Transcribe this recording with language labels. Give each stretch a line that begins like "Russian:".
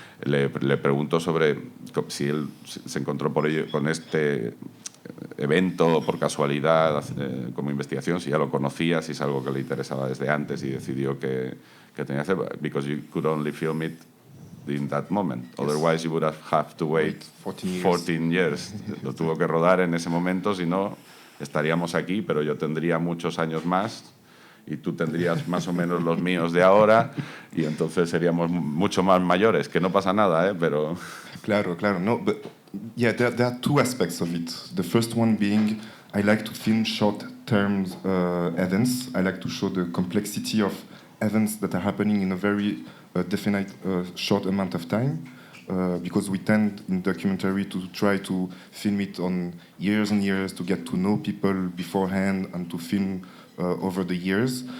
Spanish: Le pregunto sobre si él se encontró por ello con este evento por casualidad, como investigación, si ya lo conocía, si es algo que le interesaba desde antes y decidió que tenía que hacer,
English: because you could only film it in that moment. Yes. Otherwise you would have to wait 14 years.
Spanish: Lo tuvo que rodar en ese momento, si no estaríamos aquí, pero yo tendría muchos años más y tú tendrías más o menos los míos de ahora y entonces seríamos mucho más mayores, que no pasa nada, pero... Claro.
English: No, but yeah, there are two aspects of it. The first one being, I like to film short-term events. I like to show the complexity of events that are happening in a very definite short amount of time. Because we tend in documentary to try to film it on years and years to get to know people beforehand and to film over the years.